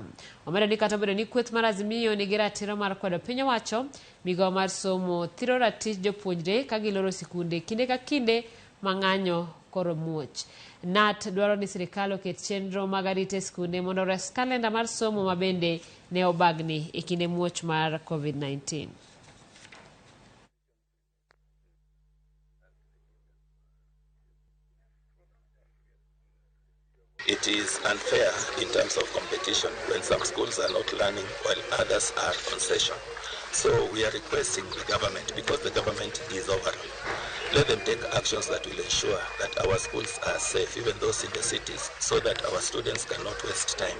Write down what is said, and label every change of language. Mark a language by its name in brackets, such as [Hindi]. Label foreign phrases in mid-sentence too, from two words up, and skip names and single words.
[Luo (Kenya and Tanzania)] Omedo ni kata obedo ni kweth mar Azimio nigi ratiro mar kwedo piny owacho, migawo mar somo thiro ratich jopuonjre ka giloro sikunde kinde ka kinde ma ng'anyo koro muoch. KNUT dwaro ni sirkal oket chenro mag arita e sikunde mondo res kalenda mar somo ma bende ne obagni e kinde muoch mar COVID-19. [English] It is unfair in terms of competition when some schools are not learning while others are on session. So we are requesting the government, because the government is overall, let them take actions that will ensure that our schools are safe, even those in the cities, so that our students cannot waste time.